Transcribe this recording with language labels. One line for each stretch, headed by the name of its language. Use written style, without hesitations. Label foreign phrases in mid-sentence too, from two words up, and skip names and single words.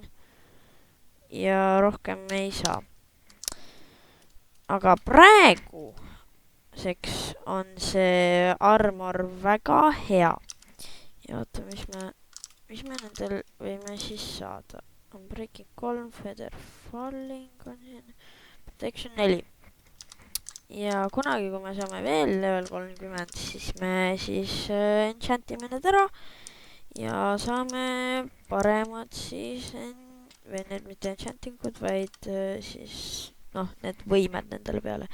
Estonian: Ja rohkem me ei saa. Aga praegu seks on see armor väga hea. Ja oota, mis me nendel võime siis saada. On
English: breaking 3, feather falling
Estonian: on siin. Protection 4. Ja kunagi, kui me saame veel level 30, siis me siis enchantime need ära. Ja saame paremad siis, või need mitte enchantingud, vaid siis, noh, need võimed nendele peale.